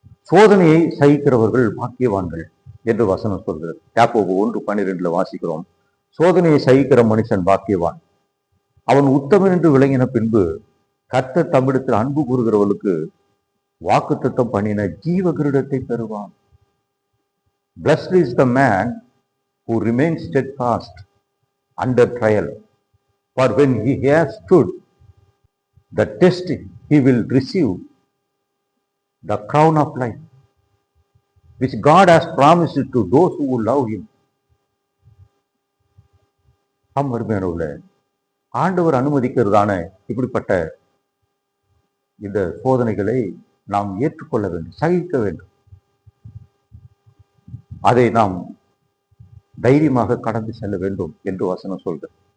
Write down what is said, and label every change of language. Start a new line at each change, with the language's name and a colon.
Tamil: சோதனையை சகிக்கிறவர்கள் பாக்கியவான்கள் என்று வசனம் சொல்கிறது. யாக்கோபு 1:12 வாசிக்கிறோம், சோதனையை சகிக்கிற மனுஷன் பாக்கியவான், அவன் உத்தமன் என்று விளங்கின பின்பு கர்த்தர் தம்மிடத்தில் அன்பு கூறுகிறவர்களுக்கு வாக்குத்தத்தம் பண்ணின ஜீவ கிரீடத்தை பெறுவான்.
English: Blessed is the man who remains steadfast under trial, for when he has stood the test, he will receive the crown of life, which God has promised to those who love him.
Tamil: அருமையானவர்களே, ஆண்டவர் அனுமதிக்கிறதான இப்படிப்பட்ட இந்த சோதனைகளை நாம் ஏற்றுக்கொள்ள வேண்டும், சகிக்க வேண்டும். அதை நாம் தைரியமாக கடந்து செல்ல வேண்டும் என்று வசனம் சொல்கிறது.